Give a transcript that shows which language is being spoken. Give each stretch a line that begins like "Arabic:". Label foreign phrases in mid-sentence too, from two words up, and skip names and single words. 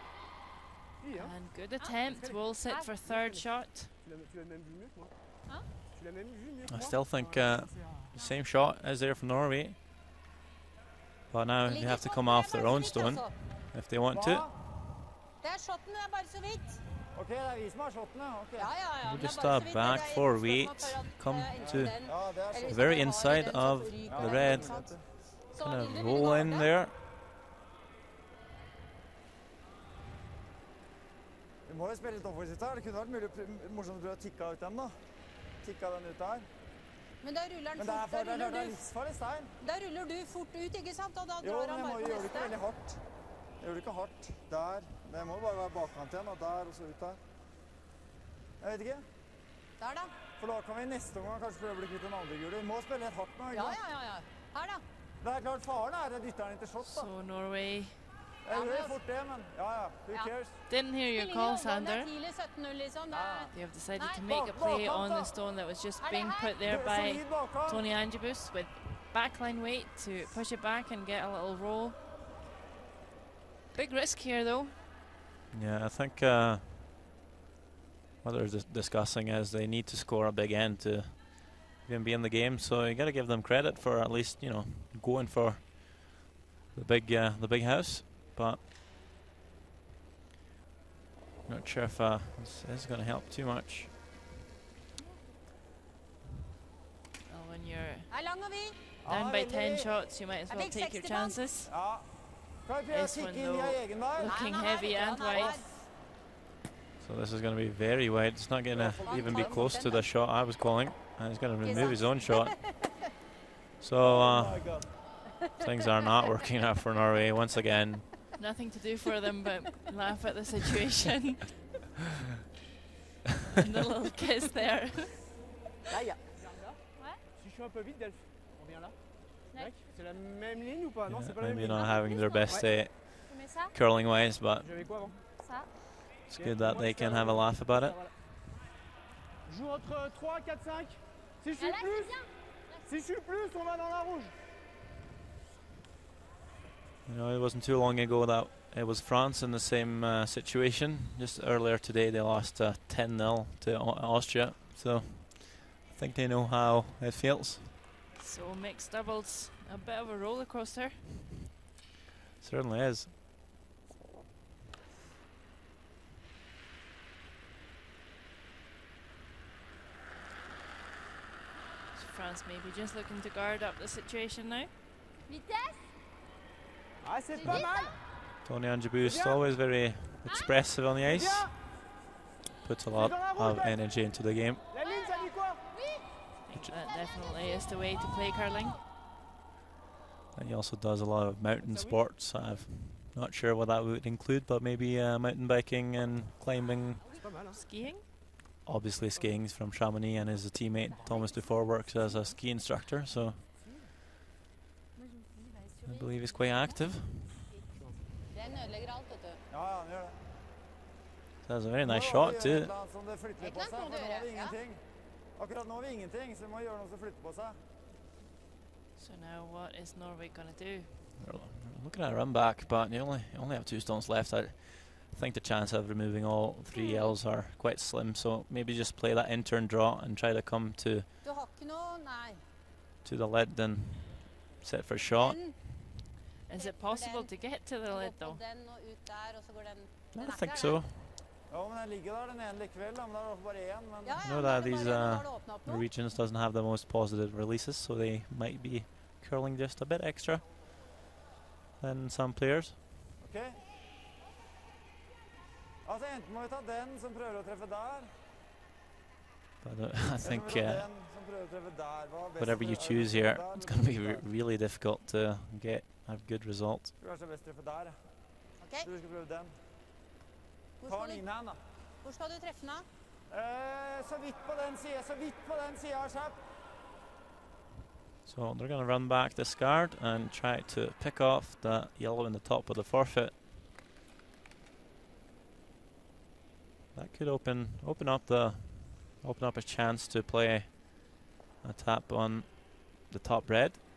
English: And good attempt, will sit for 3rd shot.
French: Tu l'as même vu mieux que moi. Hein? Tu
English: I still think the same shot as there for Norway. But now they have to come off their own stone if they want to.
Norwegian: Det shotten, det bare så vidt. Ok, det vi som har shottene. Okay. Ja,
English: We'll
Norwegian: men
English: just
Norwegian: det bare så vidt.
English: back
Norwegian: Det
English: for
Norwegian: spørsmål
English: weight,
Norwegian: for at,
English: come to
Norwegian: den- Ja, det eller
English: the
Norwegian: hvis
English: very
Norwegian: man har
English: inside
Norwegian: den, så
English: of
Norwegian: ryker
English: the
Norwegian: den,
English: red.
Norwegian: ikke sant? Så
English: Kind
Norwegian: vil
English: of
Norwegian: du
English: roll
Norwegian: ville
English: in
Norwegian: gå
English: there.
Norwegian: Vi må jo spille litt offensivt her. Det kunne vært morsomt å prøve å tikke ut den da. Tikka den ut der. Men da ruller den Men det er fort. for det er livsfarlig stein. Da ruller du fort ut, ikke sant? Og da Jo, drar men han jeg må bare jo på gjøre det ikke neste. veldig hardt. Jeg gjør det ikke hardt. Der. Det må bare være bakkant igjen, og der, og så ut der. Jeg vet ikke. Der da. For da kan vi neste omgang kanskje prøve å bli kvitt den andre gule. Vi må spille litt hardt nå, ikke Ja, sant? ja. Her da. Det er klart faren er at dytter den inn til shot da.
English: So Norway
Norwegian: Jeg gjør jo fort det, men ja.
English: Who
Norwegian: Ja.
English: cares? didn't hear your call, Sander.
Norwegian: Det er tidlig 17-0 liksom. Det er...
English: They have decided to
Norwegian: Nei.
English: make a play on the stone that was just being put there by
Norwegian: Solid bakkant.
English: Tony Angebus with backline weight to push it back and get a little roll. Big risk here though. Yeah, I think what they're discussing is they need to score a big end to even be in the game. So you got to give them credit for at least, you know, going for the big house. But not sure if this is going to help too much. Well, when you're
Norwegian: Er lang og vid.
English: down by
Norwegian: veldig
English: 10
Norwegian: vid.
English: shots, you might as well think take your 60 chances.
Norwegian: Ja. Kan vi prøve å
English: This
Norwegian: tikke
English: one
Norwegian: inn via egen vei?
English: looking
Norwegian: Han er
English: heavy
Norwegian: her,
English: and
Norwegian: han er her.
English: wide. So this is going to be very wide. It's not going to even be close to the shot I was calling. And he's going to remove his own shot. So Oh my God. things are not working out for Norway once again. Nothing to do for them but laugh at the situation. And a little kiss there.
French: Là, il y a. Ouais. Si je suis un peu vite, Delph, on vient là. Mec, c'est la même ligne ou pas? Non,
English: Yeah,
French: c'est pas la même
English: maybe
French: ligne.
English: not having their best day
French: Tu mets ça,
English: curling wise, but
French: J'avais quoi avant? ça.
English: it's good that they can have a laugh about it.
French: Joue entre 3, 4, 5. Si je Ah, suis là, c'est plus, bien. si je suis plus, on va dans la rouge.
English: You know, it wasn't too long ago that it was France in the same situation. Just earlier today, they lost 10-0 to Austria. So I think they know how it feels. So mixed doubles, a bit of a roller coaster. Certainly is. So France maybe just looking to guard up the situation now.
French: Vitesse. Ah, c'est pas mal.
English: Tony Angeboost always very expressive on the ice. Puts a lot of energy into the game.
French: La ligne, ça dit quoi?
English: That definitely is the way to play curling. And he also does a lot of mountain sports. I'm not sure what that would include, but maybe mountain biking and climbing.
French: C'est pas mal, hein.
English: Skiing? Obviously skiing from Chamonix, and his teammate Thomas Dufour works as a ski instructor, so I believe he's quite active.
Norwegian: Den ødelegger alt, vet du. Ja, han gjør det.
English: So that's a very nice
Norwegian: Nå må
English: shot
Norwegian: vi gjøre
English: too.
Norwegian: et eller annet som det flytter litt på Et eller seg, annet må for du nå har vi gjøre, ja. ingenting. Akkurat nå har vi ingenting, så vi må gjøre noe som flytter på seg.
English: So now what is Norway going to do? We're looking at a run back, but you only have 2 stones left. I think the chance of removing all 3 L's are quite slim, so maybe just play that intern draw and try to come
Norwegian: Du har ikke noe, nei.
English: to the lead and set for a shot.
Norwegian: Den,
English: Is it possible to get to the
Norwegian: går
English: lid
Norwegian: på
English: though?
Norwegian: den og ut der, og så går den... den
English: I
Norwegian: er ikke
English: think
Norwegian: der,
English: so.
Norwegian: den. Ja, men den ligger der, den ene likevel, da, men det er bare én. Men Ja,
English: Know
Norwegian: men
English: that
Norwegian: det er
English: these
Norwegian: bare når det åpner opp nå.
English: Norwegians doesn't have the most positive releases, so they might be curling just a bit extra than some players.
Norwegian: ok. Altså, enten må vi ta den som prøver å treffe der,
English: But I
Norwegian: eller så
English: think
Norwegian: må vi ta den som prøver å treffe der. Hva er best
English: whatever you
Norwegian: for-
English: choose
Norwegian: er det
English: here,
Norwegian: der,
English: it's
Norwegian: eller
English: going to be
Norwegian: der?
English: really difficult to have good results.
Norwegian: Tror kanskje det er best å treffe der, ja. Ok, Tror vi skal prøve den. hvor Ta skal den du, inn her, da. hvor skal du treffe den da? Så vidt på den siden, så vidt på den siden, Skjep.
English: So they're going to run back this guard and try to pick off the yellow in the top of the forfeit. That could open up a chance to play a tap on the top red.